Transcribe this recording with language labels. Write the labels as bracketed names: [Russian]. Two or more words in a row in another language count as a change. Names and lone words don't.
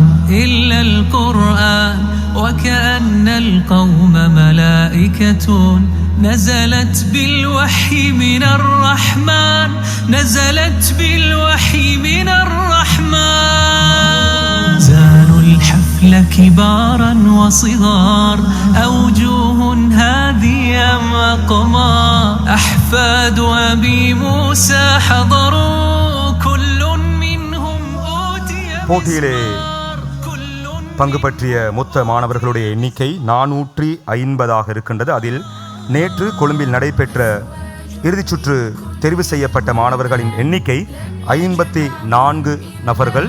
[Arabic] إلا القرآن وكأن القوم ملائكة نزلت بالوحي من الرحمن نزلت بالوحي من الرحمن زانوا الحفل كبارا وصغار أوجوه هادية أقمار أحفاد أبي موسى حضروا [Tamil] போட்டியிலே பங்கு பற்றிய மொத்த மாணவர்களுடைய எண்ணிக்கை 450 இருக்கின்றது. அதில் நேற்று கொழும்பில் நடைபெற்ற இறுதிச் சுற்று தெரிவு செய்யப்பட்ட மாணவர்களின் எண்ணிக்கை 54 நபர்கள்.